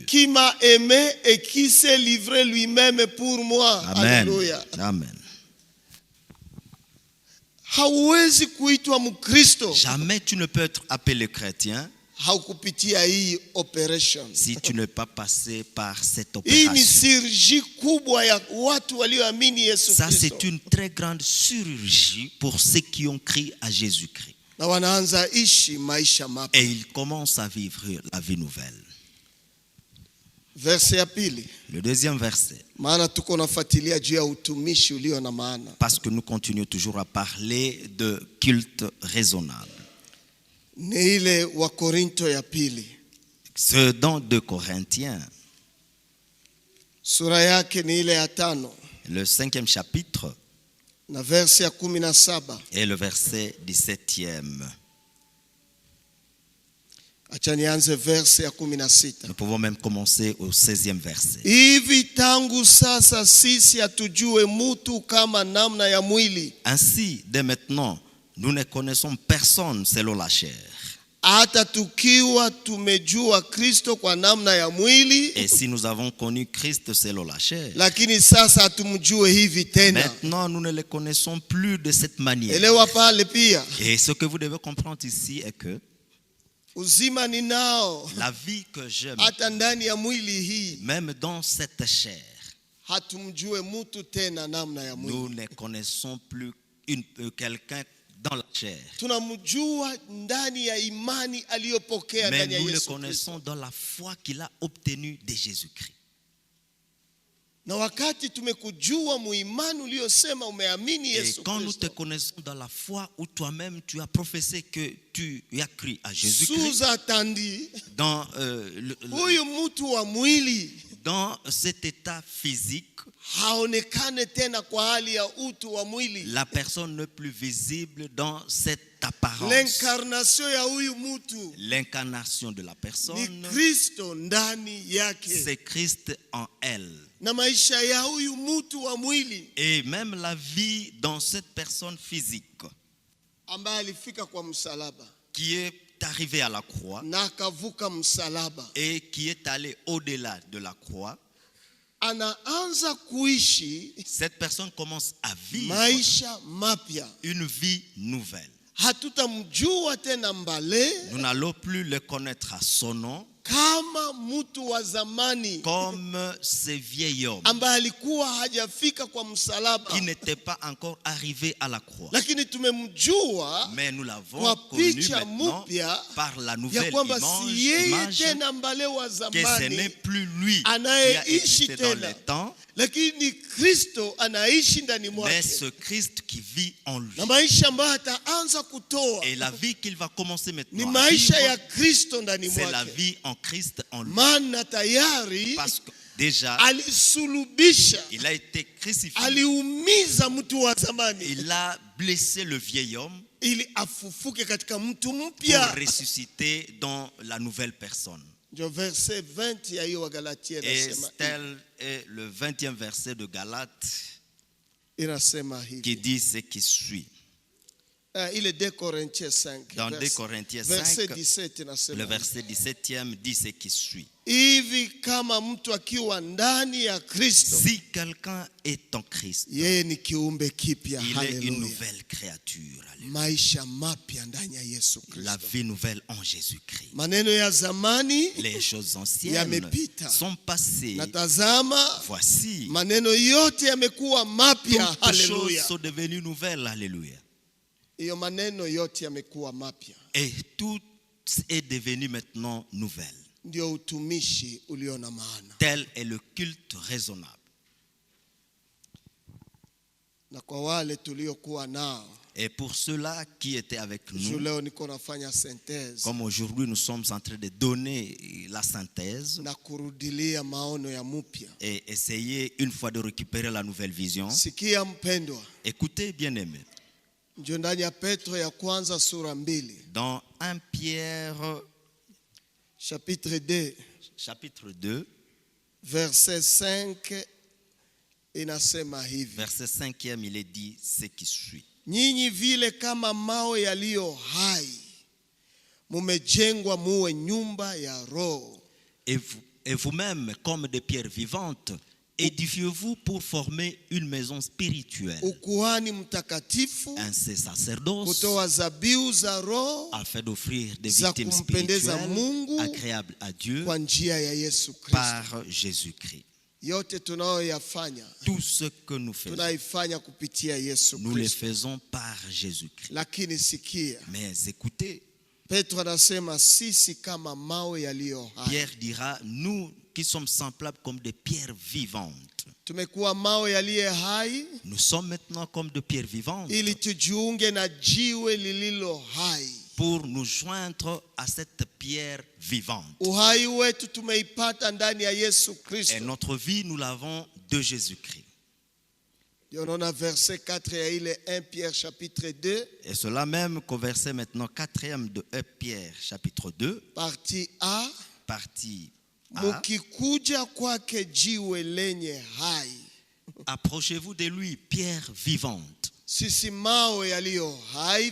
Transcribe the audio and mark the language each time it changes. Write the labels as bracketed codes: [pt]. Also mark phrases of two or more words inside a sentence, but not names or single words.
[fr] qui m'a aimé et qui s'est livré lui-même pour moi. Amen. Alléluia. Amen. [sw] Hauwezi kuitwa Mkristo [fr] Jamais tu ne peux être appelé chrétien [sw] haukupitia hii operation. [fr] si tu n'es pas passé par cette [sw] Hii ni [fr] opération. [sw] sirji kubwa ya watu walioamini Yesu [fr] Ça, [sw] Kristo, [fr] c'est une très grande chirurgie pour ceux qui ont crié à Jésus-Christ. [sw] na wanaanza ishi maisha mapya. [fr] Et ils commencent à vivre la vie nouvelle. [sw] Verse ya pili, [fr] Le deuxième verset, [sw] maana tuko nafuatilia juu ya utumishi ulio na maana. [fr] parce que nous continuons toujours à parler de culte raisonnable. [sw] Ni ile wa Korinto ya pili, [fr] C'est dans 2 Corinthiens, [sw] sura yake ni ile ya 5 [fr] le 5e chapitre [sw] na verse ya 17. [fr] et le verset 17e. [sw] Acha nianze verse ya 16. [fr] Nous pouvons même commencer au 16e verset. [sw] Hivi tangu sasa sisi hatujue mutu kama namna ya mwili, [fr] Ainsi, dès maintenant, nous ne connaissons personne selon la chair. [sw] hata tukiwa tumejua Kristo kwa namna ya mwili, [fr] Et si nous avons connu Christ selon la chair, [sw] lakini sasa hatumjue hivi tena. [fr] maintenant nous ne le connaissons plus de cette manière. [sw] Elewa pale pia, [fr] Et ce que vous devez comprendre ici est que [sw] uzima ninao [fr] la vie que j'aime, [sw] hata ndani ya mwili hii, [fr] même dans cette chair, [sw] hatumjue mutu tena namna ya mwili. [fr] nous ne connaissons plus quelqu'un dans la chair. [sw] Tunamjua ndani ya imani aliyopokea [fr] Mais [sw] ndani ya [fr] nous le [sw] Yesu Kristo. [fr] connaissons dans la foi qu'il a obtenue de Jésus-Christ. [sw] Na wakati tumekujua muimani uliosema umeamini [fr] Et [sw] Yesu [fr] quand nous te [sw] Kristo, [fr] connaissons dans la foi où toi-même tu as professé que tu as cru à Jésus-Christ, Suza tandi dans, [sw] huyu mtu wa mwili [fr] dans cet état physique, [sw] haonekane tena kwa hali ya utu wa mwili. [fr] la personne n'est plus visible dans cette apparence. [sw] L'incarnation ya huyu mtu [fr] L'incarnation de la [sw] ni [fr] personne, [sw] Kristo ndani yake, [fr] c'est Christ en elle. [sw] na maisha ya huyu mtu wa mwili [fr] Et même la vie dans cette personne physique [sw] ambaye alifika kwa msalaba [fr] qui est arrivée à la croix [sw] na akavuka msalaba, [fr] et qui est allée au-delà de la croix, [sw] anaanza kuishi [fr] cette personne commence à vivre [sw] maisha mapya. [fr] une vie nouvelle. [sw] Hatutamjua tena mbale [fr] Nous n'allons plus le connaître à son nom [sw] kama mtu wa zamani [fr] comme ce vieil homme [sw] ambaye alikuwa hajafika kwa msalaba, [fr] qui n'était pas encore arrivé à la croix. [sw] lakini tumemjua [fr] Mais nous l'avons [sw] kwa [fr] connu [sw] picha [fr] maintenant [sw] mpya [fr] par la [sw] ya [fr] nouvelle [sw] kwamba si yeye [fr] image [sw] tena mbale wa [fr] que ce n'est [sw] zamani [fr] plus lui qui a [sw] anayeishi [fr] existé dans [sw] tena, [fr] le temps, [sw] lakini Kristo anaishi ndani [fr] mais [sw] mwake, [fr] ce Christ qui vit en lui. [sw] na maisha ambayo ataanza kutoa [fr] Et la vie qu'il va commencer [sw] ni [fr] maintenant à [sw] maisha ya [fr] vivre, [sw] Kristo ndani [fr] c'est la [sw] mwake, [fr] vie en Christ en lui. [sw] maana tayari [fr] Parce que déjà, [sw] alisulubisha, [fr] il a été crucifié. [sw] aliumiza mtu wa zamani [fr] Il a blessé le vieil homme [sw] ili afufuke katika mtu [fr] pour [sw] mpya. [fr] ressusciter dans la nouvelle personne. [sw] Ndio verse 20 ya hiyo Wagalatia [fr] Et [sw] inasema, [fr] tel est le 20e verset de Galates [sw] inasema [fr] qui [sw] hivi. [fr] dit ce qui suit. [sw] Ile 2 Corinthiens 5 [fr] Dans 2 Corinthiens [sw] verse [fr] 5, [sw] 17 [fr] le [sw] inasema, [fr] verset 17e dit ce qui suit. [sw] hivi kama mtu akiwa ndani ya Kristo, [fr] Si quelqu'un est en Christ, [sw] yeye ni kiumbe kipya. [fr] il est une [sw] Haleluya, [fr] nouvelle créature. Alléluia. [sw] maisha mapya ndani ya Yesu [fr] La [sw] Kristo. [fr] vie nouvelle en Jésus-Christ. [sw] Maneno ya zamani [fr] Les choses anciennes [sw] yamepita, [fr] sont passées. [sw] na tazama [fr] Voici, [sw] maneno yote yamekuwa mapya. [fr] toutes choses [sw] Haleluya. [fr] sont devenues nouvelles. Alléluia. [sw] Hiyo maneno yote yamekuwa mapya. [fr] Et tout est devenu maintenant nouvelle. [sw] Ndio utumishi ulio na maana. [fr] Tel est le culte raisonnable. [sw] Na kwa wale tuliokuwa nao, [fr] Et pour ceux-là qui étaient avec nous, [sw] leo niko nafanya synthèse [fr] comme aujourd'hui nous sommes en train de donner la synthèse [sw] na kurudilia maono ya mpya. [fr] et essayer une fois de récupérer la nouvelle vision. [sw] Sikia mpendwa. [fr] Écoutez, bien-aimés, [sw] Ndio ndani ya Petro ya kwanza sura 2. [fr] dans 1 Pierre Chapitre 2, chapitre 2, [sw] verset 5 inasema hivi. [fr] verset 5e, il est dit ce qui suit. [sw] Nyinyi vile kama mawe yaliyo hai, mumejengwa muwe nyumba ya roho. [fr] Et vous-même, comme des pierres vivantes, édifiez-vous pour former une maison spirituelle, [sw] Ukuhani mtakatifu, [fr] un sacerdoce, [sw] kutoa zabihu za roho [fr] afin d'offrir des [sw] za [fr] victimes [sw] kumpendeza [fr] spirituelles [sw] Mungu [fr] agréables à Dieu [sw] kwa njia ya Yesu Kristo. [fr] par Jésus-Christ. [sw] Yote tunayoyafanya [fr] Tout ce que nous faisons, [sw] tunaifanya kupitia Yesu [fr] nous le [sw] Kristo. [fr] faisons par Jésus-Christ. [sw] Lakini sikia, [fr] Mais écoutez, [sw] Petro anasema sisi kama mawe yaliyo hai. [fr] Pierre dira, nous qui sommes semblables comme des pierres vivantes. [sw] Tumekuwa mawe yaliyo hai [fr] Nous sommes maintenant comme des pierres vivantes [sw] ili tujiunge na jiwe lililo hai. [fr] pour nous joindre à cette pierre vivante. [sw] Uhai wetu tumeipata ndani ya Yesu [fr] Et [sw] Kristo. [fr] notre vie, nous l'avons de Jésus-Christ. [sw] Ndio unaona verset 4 ya ile 1 Pierre chapitre 2, [fr] Et cela même qu'au verset maintenant 4e de 1 Pierre chapitre 2, partie A, partie A. [sw] mukikuja kwake jiwe lenye hai. [fr] Approchez-vous de lui, pierre vivante. [sw] Sisi mawe yaliyo hai,